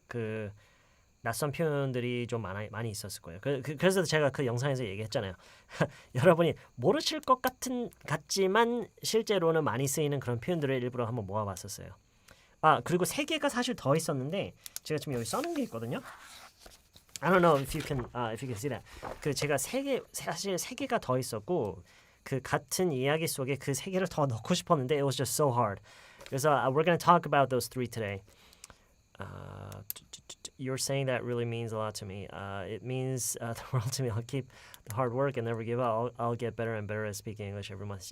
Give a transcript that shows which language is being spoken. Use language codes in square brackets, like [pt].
[ko] 그 낯선 표현들이 좀 많이 있었을 거예요. 그래서 제가 그 영상에서 얘기했잖아요. 여러분이 모르실 것 같지만 실제로는 많이 쓰이는 그런 표현들을 일부러 한번 모아봤었어요. 그리고 3개가 사실 더 있었는데 제가 지금 여기 써놓은 게 있거든요. [en] I don't know if you can see that. [ko] 그 제가 사실 3개가 더 있었고 그 같은 이야기 속에 그 3개를 더 넣고 싶었는데 [en] it was just so hard. 그래서 we're going to talk about those 3 today. You're saying that really means a lot to me. It means the world to me. I'll keep the hard work and never give up. I'll get better and better at speaking English every month.